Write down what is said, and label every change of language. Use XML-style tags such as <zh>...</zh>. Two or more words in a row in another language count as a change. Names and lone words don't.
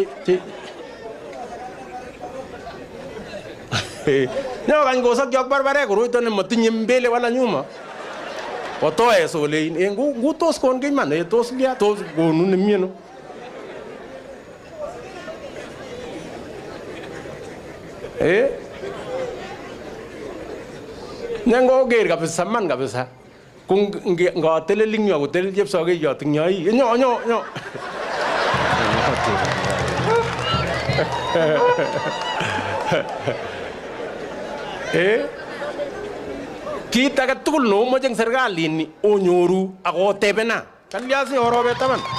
<niq>nyokany kosokyo barbare koroito nemotinye</niq> <sw>mbele wala nyuma</sw> <niq>otoe solein ngu tos kon kiman tos lia tos konu nemieno nyango ger kabisa man kabisa kung ngatelelin yo kotel chepsokeyot ing yoi nyo kit age tugul no moche eng serikalini onyoru akotebena kalyasi orobet taban</niq>